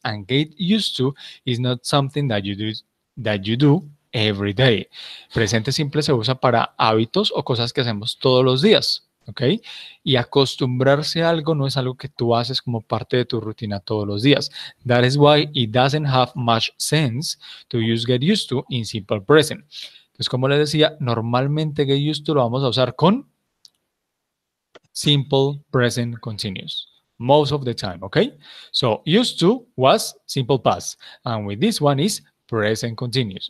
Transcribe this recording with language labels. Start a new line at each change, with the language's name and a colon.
English: And get used to is not something that you do every day.
Spanish: Presente simple se usa para hábitos o cosas que hacemos todos los días. ¿Ok? Y acostumbrarse a algo no es algo que tú haces como parte de tu rutina todos los días.
English: That is why it doesn't have much sense to use get used to in simple present.
Spanish: Entonces, como les decía, normalmente get used to lo vamos a usar con
English: simple present continuous most of the time. Okay, so used to was simple past, and with this one is present continuous.